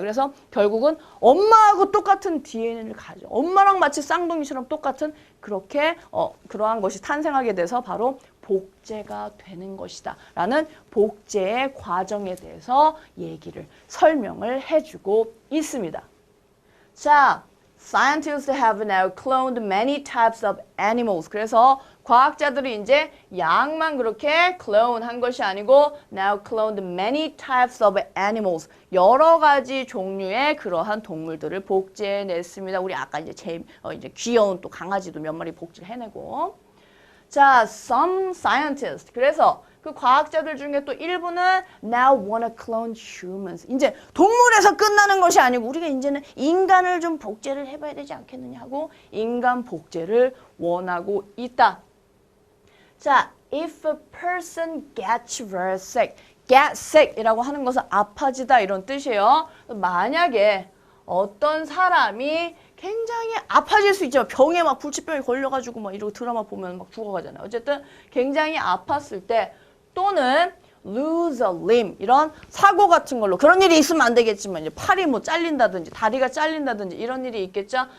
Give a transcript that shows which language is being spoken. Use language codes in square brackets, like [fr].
[ko] 그래서 결국은 엄마하고 똑같은 DNA를 가져. 엄마랑 마치 쌍둥이처럼 똑같은 그렇게 그러한 것이 탄생하게 돼서 바로 복제가 되는 것이다. 라는 복제의 과정에 대해서 설명을 해주고 있습니다. [en] 자, Scientists have now cloned many types of animals. [ko] 그래서 과학자들이 이제 양만 그렇게 clone 한 것이 아니고 [en] now cloned many types of animals. [ko] 여러 가지 종류의 그러한 동물들을 복제해냈습니다. 우리 아까 이제 이제 귀여운 또 강아지도 몇 마리 복제해내고. 자, [en] some scientists. [ko] 그래서 그 과학자들 중에 또 일부는 [en] now wanna clone humans. [ko] 이제 동물에서 끝나는 것이 아니고 우리가 이제는 인간을 좀 복제를 해봐야 되지 않겠느냐 하고 인간 복제를 원하고 있다. [en] 자, if a person gets very sick. [ko] get sick 이라고 하는 것은 아파지다 이런 뜻이에요. 만약에 어떤 사람이 굉장히 아파질 수 있죠. 병에 막 불치병이 걸려가지고 막 이러고 드라마 보면 막 죽어가잖아요. 어쨌든 굉장히 아팠을 때 또는 [en] lose a limb [ko] 이런 사고 같은 걸로 그런 일이 있으면 안 되겠지만 이제 팔이 뭐 잘린다든지 다리가 잘린다든지 이런 일이 있겠죠.